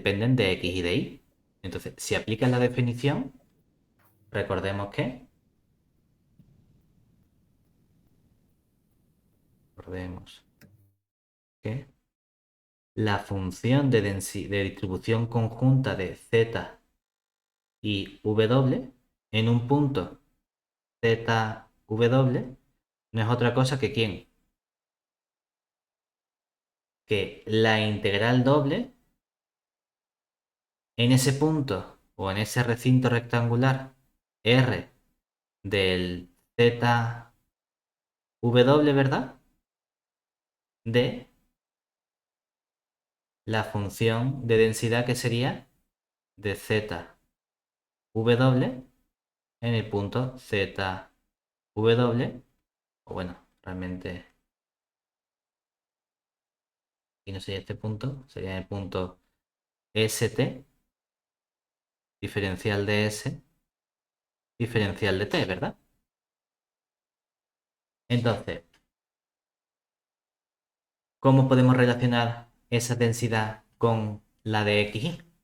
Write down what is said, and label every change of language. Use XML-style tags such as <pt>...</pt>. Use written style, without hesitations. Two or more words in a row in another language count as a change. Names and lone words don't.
<es>dependen de x y de y. Entonces, si aplicas la definición, recordemos que, recordemos que la función de distribución conjunta de z y w en un punto z w no es otra cosa que ¿quién? Que la integral doble en ese punto o en ese recinto rectangular R del z w, ¿verdad? De la función de densidad que sería de z w en el punto z w, o bueno, realmente aquí no sería este punto, sería el punto st, diferencial de s, diferencial de t, ¿verdad? Entonces, ¿cómo podemos relacionar esa densidad con la de xy?</es>